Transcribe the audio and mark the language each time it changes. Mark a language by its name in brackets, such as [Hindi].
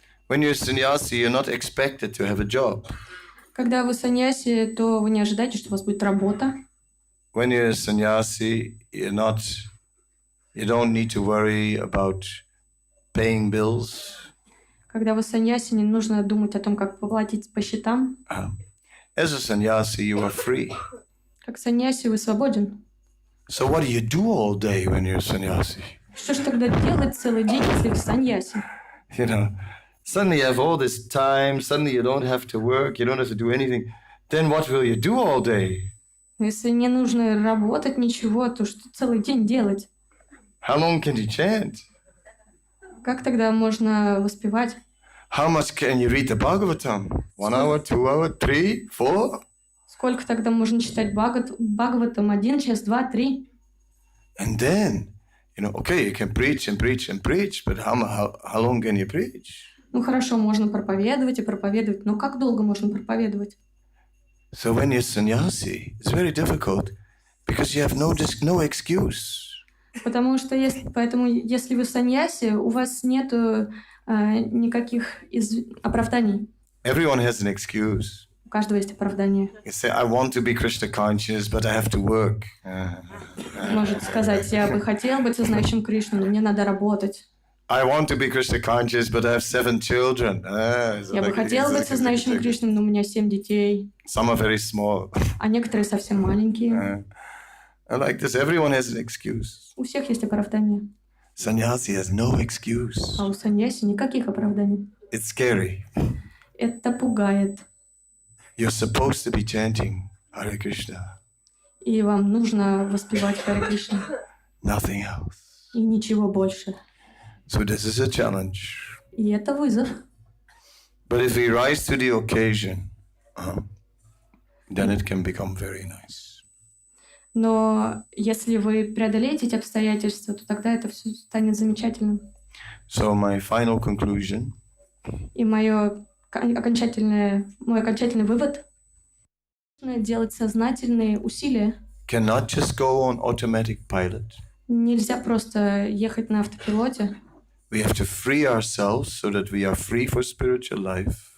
[English] When you're a sannyasi, you're not expected to have a job. [Russian] Когда вы саньяси, то вы не ожидаете, что у вас будет работа. [English] When you're a sannyasi, you don't need to worry about paying bills. [Russian] Когда вы саньяси, не нужно думать о том, как поплатить по счетам. [English] As a sannyasi, you are free. [Russian] Как саньяси вы свободен. [English] So what do you do all day when you're a sannyasi? [Russian] Что ж тогда делать целый день, если вы саньяси? [English] You know, suddenly you have all this time, suddenly you don't have to work, you don't have to do anything. Then what will you do all day? [Russian] Если не нужно работать ничего, то что целый день делать? [English] How long can you chant? [Russian] Как тогда можно воспевать? [English] How much can you read the Bhagavatam? 1 hour, 2 hour, 3, 4? [Russian] Сколько тогда можно читать Бхагаватам? 1 час, 2, 3? [English] And then, okay, you can preach and preach and preach, but how long can you preach? [Russian] Ну хорошо, можно проповедовать и проповедовать, но как долго можно проповедовать? [English] So when you're sannyasi, it's very difficult because you have no excuse. [Russian] Поэтому если вы саньяси, у вас нету никаких оправданий. [English] Everyone has an excuse. [Russian] У каждого есть оправдание. [English] You say, I want to be Krishna conscious, but I have to work. [Russian] Может сказать, я бы хотел быть сознающим Кришну, но мне надо работать. [English] I want to be Krishna conscious, but I have 7 children. [Russian] Я бы хотел быть сознающим Кришной, но у меня 7 детей. [English] Some are very small. [Russian] А некоторые совсем маленькие. [English] And like this, everyone has an excuse. [Russian] У всех есть оправдание. [English] Sannyasi has no excuse. [Russian] А у саньяси никаких оправданий. [English] It's scary. [Russian] Это пугает. [English] You're supposed to be chanting Hare Krishna. [Russian] И вам нужно воспевать Харе Кришна. [English] Nothing else. [Russian] И ничего больше. [English] So this is a challenge. [Russian] И это вызов. [English] But if we rise to the occasion, then it can become very nice. [Russian] Но если вы преодолеете эти обстоятельства, то тогда это все станет замечательным. [English] So my final conclusion. [Russian] И мой окончательный вывод – делать сознательные усилия. [English] Cannot just go on automatic pilot. [Russian] Нельзя просто ехать на автопилоте. [English] We have to free ourselves so that we are free for spiritual life.